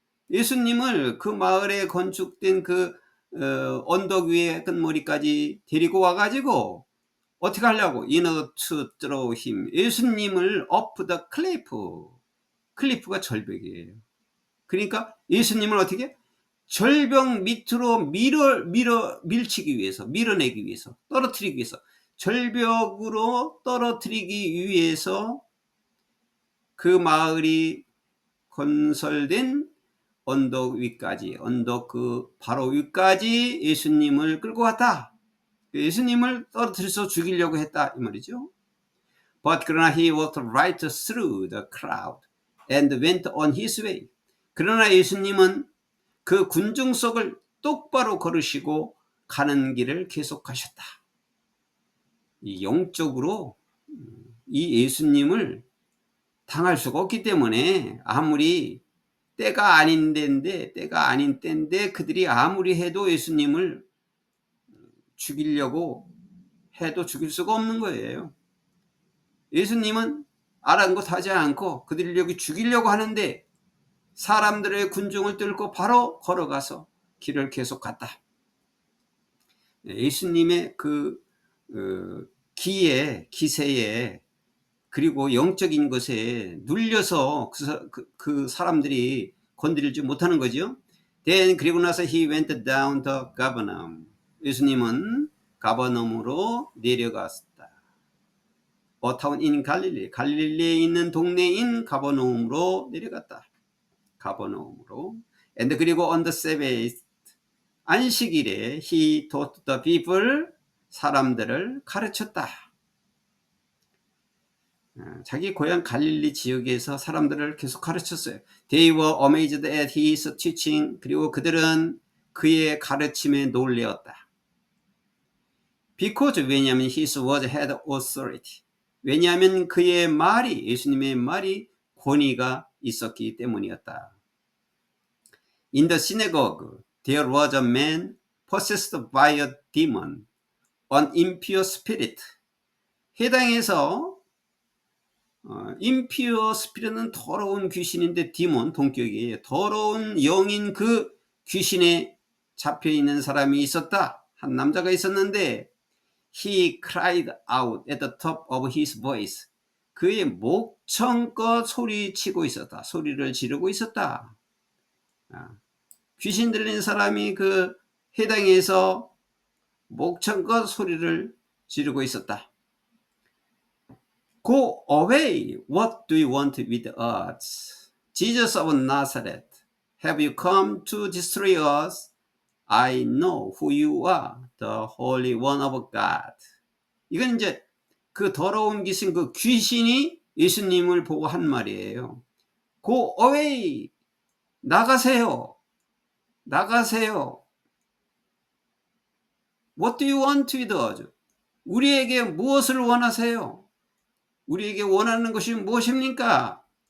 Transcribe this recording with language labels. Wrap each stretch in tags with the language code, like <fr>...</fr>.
<ko>예수님을 그 마을에 건축된 그 언덕 위에 끝머리까지 데리고 와가지고 어떻게 하려고?</ko> <en>In order to throw him,</en> <ko>예수님을</ko> <en>off the cliff.</en> <ko>클리프가 절벽이에요. 그러니까 예수님을 어떻게? 절벽 밑으로 밀치기 위해서, 밀어내기 위해서, 떨어뜨리기 위해서, 절벽으로 떨어뜨리기 위해서 그 마을이 건설된 언덕 위까지, 언덕 그 바로 위까지 예수님을 끌고 왔다. 예수님을 떨어뜨려서 죽이려고 했다 이 말이죠.</ko> <en>But</en> <ko>그러나</ko> <en>he walked right through the crowd and went on his way.</en> <ko>그러나 예수님은 그 군중 속을 똑바로 걸으시고 가는 길을 계속하셨다. 이 영적으로 이 예수님을 당할 수가 없기 때문에, 아무리 때가 아닌 때인데 그들이 아무리 해도 예수님을 죽이려고 해도 죽일 수가 없는 거예요. 예수님은 아랑곳하지 않고 그들이 여기 죽이려고 하는데 사람들의 군중을 뚫고 바로 걸어가서 길을 계속 갔다. 예수님의 그 기세에, 그리고 영적인 것에 눌려서 그 사람들이 건드리지 못하는 거죠.</ko> <en>Then</en> <ko>그리고 나서</ko> <en>he went down to Capernaum.</en> <ko>예수님은 가버나움으로 내려갔다.</ko> <en>A town in Galilee.</en> <ko>갈릴리에 있는 동네인 가버나움으로 내려갔다. 가버나움으로.</ko> <en>And</en> <ko>그리고</ko> <en>on the Sabbath,</en> <ko>안식일에</ko> <en>he taught the people,</en> <ko>사람들을 가르쳤다. 자기 고향 갈릴리 지역에서 사람들을 계속 가르쳤어요.</ko> <en>They were amazed at his teaching.</en> <ko>그리고 그들은 그의 가르침에 놀라었다.</ko> <en>Because,</en> <ko>왜냐하면</ko> <en>his word had authority.</en> <ko>왜냐하면 그의 말이, 예수님의 말이 권위가 있었기 때문이었다.</ko> <en>In the synagogue, there was a man possessed by a demon, an impure spirit.</en> <ko>해당에서 impure spirit는 더러운 귀신인데, 디몬, 동격이에요. 더러운 영인 그 귀신에 잡혀있는 사람이 있었다. 한 남자가 있었는데,</ko> <en>he cried out at the top of his voice.</en> <ko>그의 목청껏 소리치고 있었다. 소리를 지르고 있었다. 귀신 들린 사람이 그 해당에서 목청껏 소리를 지르고 있었다.</ko> <en>Go away. What do you want with us? Jesus of Nazareth. Have you come to destroy us? I know who you are, the Holy One of God.</en> <ko>이건 이제 그 더러운 귀신, 그 귀신이 예수님을 보고 한 말이에요.</ko> <en>Go away.</en> <ko>나가세요. 나가세요.</ko> <en>What do you want with us?</en> <ko>우리에게 무엇을 원하세요? 우리에게 원하는 것이 무엇입니까?</ko>